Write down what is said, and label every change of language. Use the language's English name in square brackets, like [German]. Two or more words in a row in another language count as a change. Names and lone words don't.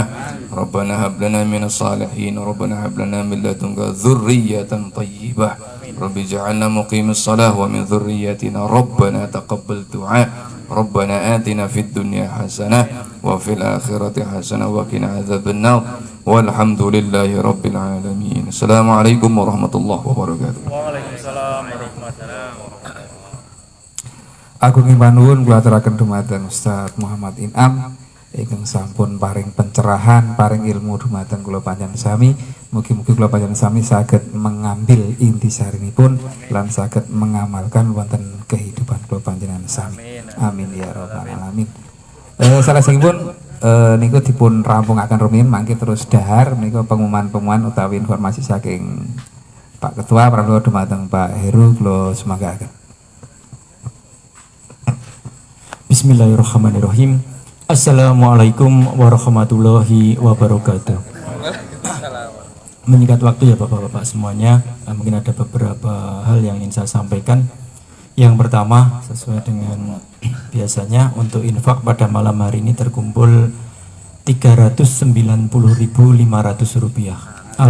[Arabic] ربنا هب لنا من الصالحين، ربنا هب لنا من لدنك ذرية طيبة، رب اجعلنا مقيم الصلاة ومن ذريتنا ربنا تقبل دعاء. ربنا آتنا في الدنيا حسنة وفي الآخرة حسنة وقنا عذاب النار والحمد لله رب العالمين. السلام عليكم ورحمة الله وبركاته. وعليكم السلام ورحمة الله وبركاته. [Javanese] Agung Imanuun kula aturaken dumateng Ustaz Muhammad Inam ingkang sampun paring pencerahan, paring ilmu dumateng kula panjenengan sami Mugi-mugi kula panjenengan sami saged mengambil intisarinipun lan saged mengamalkan wonten kehidupan kula panjenengan sami. [Arabic] آمين يا رب العالمين. [Javanese] Salajengipun niku dipun rampungaken rumiyin mangke terus dahar niku pengumuman-pengumuman utawi informasi saking Pak Ketua Prabowo dumateng Pak Heru kula semanggaken. [Arabic] Bismillahirrahmanirrahim. السلام عليكم ورحمة الله وبركاته. [Indonesian] Menyingkat waktu ya Bapak-bapak semuanya, mungkin ada beberapa hal yang ingin saya sampaikan. Yang pertama, sesuai dengan biasanya untuk infak pada malam hari ini terkumpul Rp390.500.